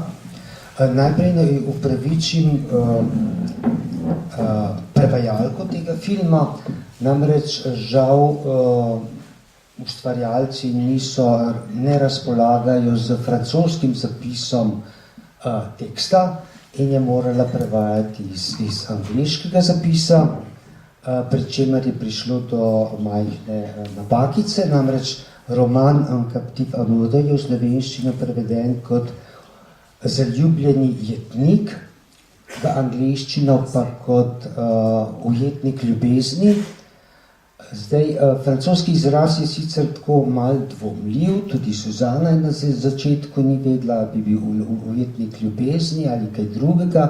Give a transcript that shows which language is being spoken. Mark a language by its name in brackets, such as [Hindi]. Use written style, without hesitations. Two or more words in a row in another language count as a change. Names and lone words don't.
[Slovenian] Najprej naj upravičim prevajalko tega filma, namreč žal ustvarjalci ne razpolagajo z francoskim zapisom teksta in je morala prevajati iz angleškega zapisa, pri čemer je prišlo do majhne napakice, namreč roman Un captif à mode je v slovenščino preveden kot Zaljubljeni jetnik, v angleščino pa kot ujetnik ljubezni. Zdaj, francoski izraz je sicer tako malo dvomljiv, tudi Suzana na začetku ni vedela, bi bil ujetnik ljubezni ali kaj drugega.